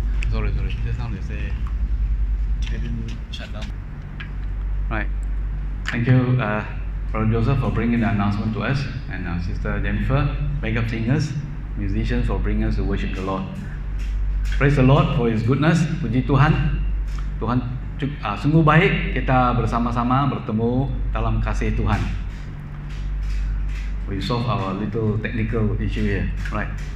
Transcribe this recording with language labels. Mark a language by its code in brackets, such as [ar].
[en] Sorry. Just now they say they didn't shut down. Right. Thank you, Brother Joseph, for bringing the announcement to us, and Sister Jennifer, backup singers, musicians, for bringing us to worship the Lord. Praise the Lord for His goodness. [ms] Puji Tuhan. Tuhan sungguh baik kita bersama-sama bertemu dalam kasih Tuhan. [en] We solve our little technical issue here, right?